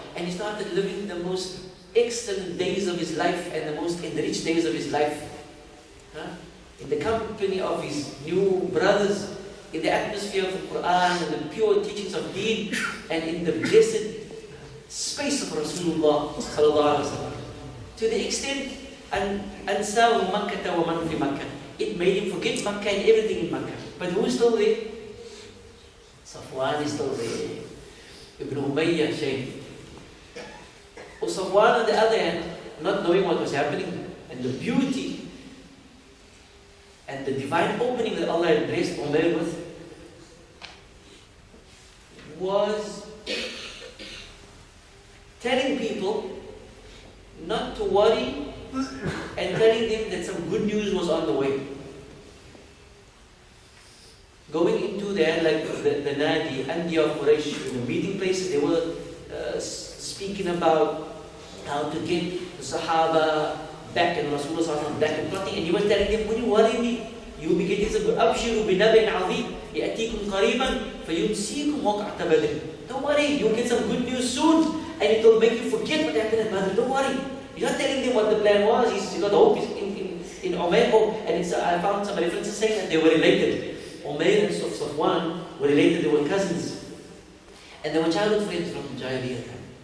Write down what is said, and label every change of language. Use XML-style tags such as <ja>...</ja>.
<en>And he started living the most excellent days of his life and the most enriched days of his life. In the company of his new brothers, in the atmosphere of the Quran and the pure teachings of Deen, and in the blessed space of Rasulullah sallallahu alaihi wasallam. To the extent,</en> <ar>أَنْسَاهُ مَكَّةَ وَمَنْ فِي مَكَّةَ.</ar> <en>It made him forget Makkah and everything in Makkah. But who is still there? Safwan is still there. Ibn Umayr, Shaykh. Safwan on the other hand, not knowing what was happening, and the beauty and the divine opening that Allah had blessed Umayr with, was telling people, not to worry and telling them that some good news was on the way. Going into there, like the Nadi, Andiya of Quraysh, in the meeting places, they were speaking about how to get the Sahaba back and Rasulullah back and plotting, and he was telling them, when you worry me, you will be getting some good.</en> <ar>أبشروا بنبأ عظيم يأتيكم قريبا فينسيكم وقعة بدر.</ar> <en>Don't worry, you'll get some good news soon, and it will make you forget what happened at Badr. Don't worry. You're not telling them what the plan was. He's got hope in Umayr, and I found some references saying that they were related. Umayr and Safwan were related, they were cousins. And they were childhood friends from Jahiliyyah time.</en>